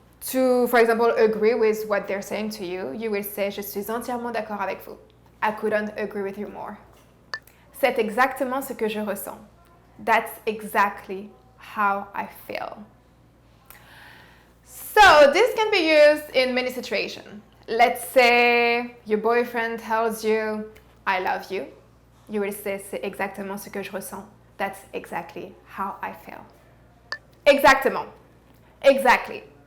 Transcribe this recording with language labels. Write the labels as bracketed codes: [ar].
[en] To, for example, agree with what they're saying to you, you will say, [fr] je suis entièrement d'accord avec vous. [en] I couldn't agree with you more. [fr] C'est exactement ce que je ressens. [en] That's exactly how I feel. So this can be used in many situations. Let's say your boyfriend tells you, I love you. You will say, [fr] c'est exactement ce que je ressens. [en] That's exactly how I feel. Exactement. Exactly.